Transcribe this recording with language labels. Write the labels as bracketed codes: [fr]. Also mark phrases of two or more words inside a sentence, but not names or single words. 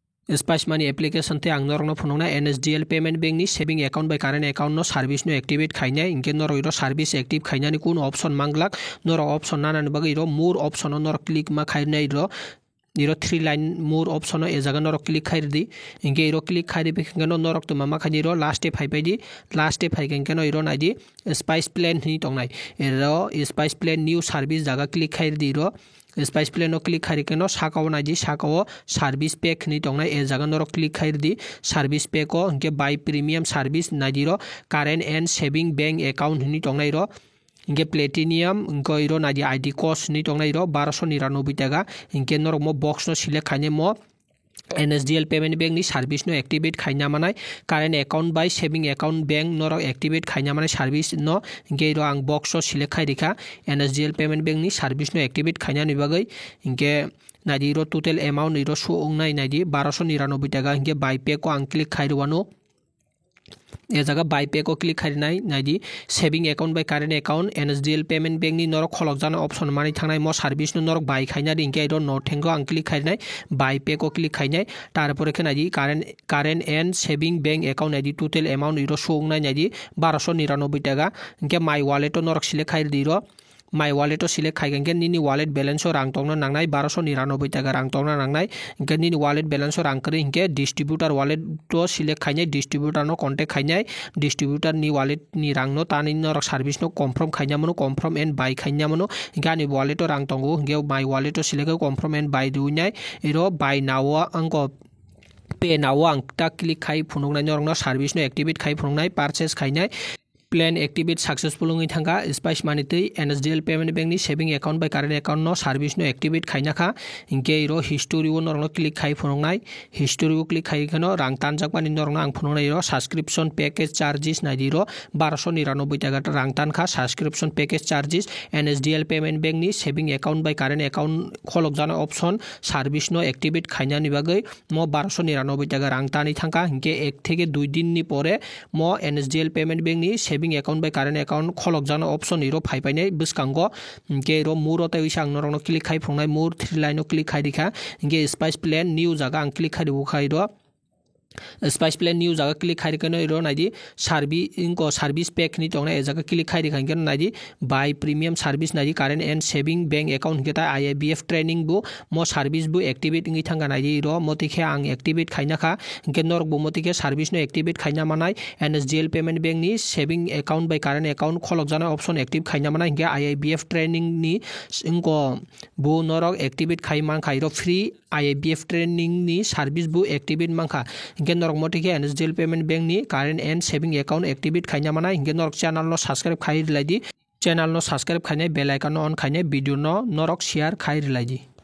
[trp] Spice Money application te ang norok no phunukna NSDL payment bank ni [en] saving account [trp] by [en] current account [trp] no service no activate khainai inke norok iro service active khainani kun option manglak norok option nana ni bagai iro [en] more option [trp] no norok click ma khainai iro 3 [en] line more [trp] option e jaga norok click khairdi inke iro click khairi bekengeno norok to mama khani iro last e phaibaidi last e phaigengeno iro naidi Spice plan ni tongnai iro Spice plan [en] new service [trp] jaga click khairdi iro Spice plan no click khairikeno sakao naidi sakao [en] service pack [trp] ni tongnai e jaga norok click khairdi [en] service pack [trp] o inke [en] buy premium service [trp] naidi ro [en] current and saving bank account [trp] ni tongnai ro inke platinum inko iro naidi [en] ID cost [trp] ni tongnai iro 1299 taga inke norok mo box no select khaine mo NSDL payment bank ni service no activate khaina manai [en] current account [trp] by [en] saving account bank [trp] norok activate khaina manai service no inke iro ang box o select khairika NSDL payment bank ni service no activate khaina ni bagai inke naidi iro [en] total amount [trp] iro show ongnai naidi 1299 taga inke [en] buy pay [trp] ko ang click khairwano ए जगह [en] buy pay [trp] को क्लिक खारिनाय नायदि [en] saving account [trp] बाय [en] current account [trp] NSDL पेमेंट बैंक नि नरक खलक जाना ऑप्शन मानि थांनाय म सर्विस नो नरक बाय खाइना दिंके आइदो नथेंगो आं क्लिक खारिनाय [en] buy pay [trp] को क्लिक खाइनाय तारपरे खेनायदि [en] current and saving bank account [trp] नायदि [en] total amount [trp] इरो सोंगनाय नायदि 1299 टाका इनके [en] my wallet [trp] नरक सिलेक्ट खाइदि रो [en] my wallet [trp] सिलेक्ट खाइगेंगे निनि [en] wallet balance [trp] रां तंगना नांनाय 1299 टाका रां तंगना नांनाय इनके निनि [en] wallet balance [trp] रां करे इनके [en] distributor wallet [trp] तो सिलेक्ट खाइनाय डिस्ट्रीब्यूटर नो कांटेक्ट खाइनाय डिस्ट्रीब्यूटर नि वालेट नि रां नो तानि नरक सर्विस नो कन्फर्म खाइना मनो [en] confirm and buy [trp] खाइना मनो इनके आनि वालेट रां तंगो इनके माय [en] wallet select confirm and buy [trp] दुइनाय इरो बाय नाव अंको पे नाव आं ता क्लिक खाइ फुनुंगनाय नरक नो सर्विस नो एक्टिवेट खाइ फुनुंगनाय परचेस खाइनाय [en] plan activate successful [trp] होंगे थांगा स्पाइस मानी तै NSDL पेमेंट बैंक नि [en] saving account [trp] बाय [en] current account [trp] नो सर्विस नो एक्टिवेट खाइना खा इनके इरो हिस्टोरी वो नरनो क्लिक खाइ फुनुंगनाय हिस्टोरी वो क्लिक खाइ खनो रां तानजाक पानि नरनो आं फुनुंगनाय इरो [en] subscription package charges [trp] नायदि इरो 1299 टाका रां तान खा [en] subscription package charges [trp] NSDL पेमेंट बैंक नि [en] saving account [trp] बाय [en] current account [trp] खलक जाना ऑप्शन सर्विस नो एक्टिवेट खाइना नि बागै म 1299 टाका रां तानि थांगा इनके 1 থেকে 2 दिन नि परे म NSDL पेमेंट बैंक नि [en] saving account [trp] बाय [en] current account [trp] खलक जाना ऑप्शन इरो फाइपाइनाय बिसकांगो इनके इरो मुरो तै विसां नरनो क्लिक खाइ फुंनाय मुर 3 लाइन क्लिक खाइ दिखा इनके स्पाइस प्लान न्यू जागा आं क्लिक खाइ बुखाइरो स्पाइस प्लान न्यू जागा क्लिक खाइरकनो इरो नायदि [en] service pack [trp] नि तंगना ए जागा क्लिक खाइ दिखांगन नायदि [en] buy premium service [trp] नायदि [en] current and saving bank account [trp] केता IIBF ट्रेनिंग बु मो सर्विस बु एक्टिवेट इंगि थांगा नायदि इरो मतिखे आं एक्टिवेट खाइना खा इनके नरक बु मतिखे सर्विस नो एक्टिवेट खाइना मानाय NSDL पेमेंट बैंक नि [en] saving account [trp] बाय [en] current account [trp] खलक जाना ऑप्शन एक्टिव खाइना मानाय इनके IIBF ट्रेनिंग नि इनको बु नरक एक्टिवेट खाइ मान खाइरो फ्री IIBF ट्रेनिंग नि सर्विस बु एक्टिवेट मानखा इनके नरक मतिखे NSDL पेमेंट बैंक नि [en] current and saving account [trp] एक्टिवेट खाइना मानाय इनके नरक चैनल नो सब्सक्राइब खाइ रिलायदि चैनल नो सब्सक्राइब खाइनाय [en] bell icon on [trp] खाइनाय वीडियो नो नरक शेयर खाइ रिलायदि।